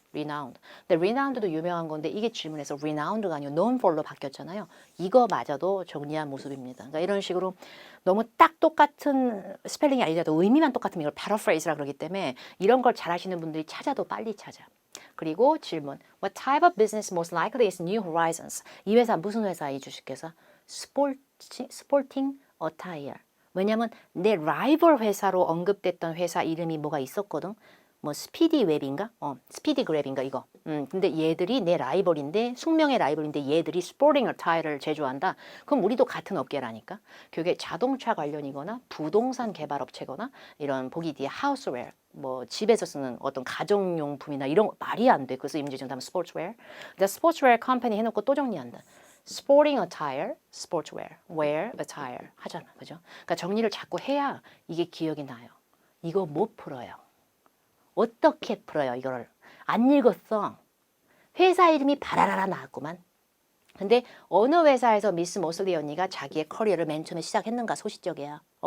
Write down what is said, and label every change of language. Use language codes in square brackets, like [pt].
[en] renowned. [ko] 근데 renowned도 유명한 건데 이게 질문에서 renowned가 아니고 known for로 바뀌었잖아요. 이거마저도 정리한 모습입니다. 그러니까 이런 식으로 너무 딱 똑같은 스펠링이 아니라도 의미만 똑같으면 이걸 paraphrase라 그러기 때문에 이런 걸 잘하시는 분들이 찾아도 빨리 찾아. 그리고 질문. [en] What type of business most likely is New Horizons? [ko] 이 회사 무슨 회사이 주식회사? 스포팅 어타이어. 왜냐면 내 라이벌 회사로 언급됐던 회사 이름이 뭐가 있었거든. 뭐 스피디 웹인가? 스피디 그랩인가 이거. 근데 얘들이 내 라이벌인데 숙명의 라이벌인데 얘들이 스포팅 어타이어를 제조한다. 그럼 우리도 같은 업계라니까. 그게 자동차 관련이거나 부동산 개발 업체거나 이런 보기 뒤에 하우스웨어 뭐 집에서 쓰는 어떤 가정용품이나 이런 거 말이 안 돼. 그래서 임지 정답은 스포츠웨어. 근데 스포츠웨어 컴퍼니 해놓고 또 정리한다. [en] Sporting attire, sportswear, wear attire 하잖아, 그죠? [ko] 그러니까 정리를 자꾸 해야 이게 기억이 나요. 이거 못 풀어요. 어떻게 풀어요, 이거를? 안 읽었어. 회사 이름이 바라라라 나왔구만. 근데 어느 회사에서 미스 모슬리 언니가 자기의 커리어를 맨 처음에 시작했는가 소시적이야.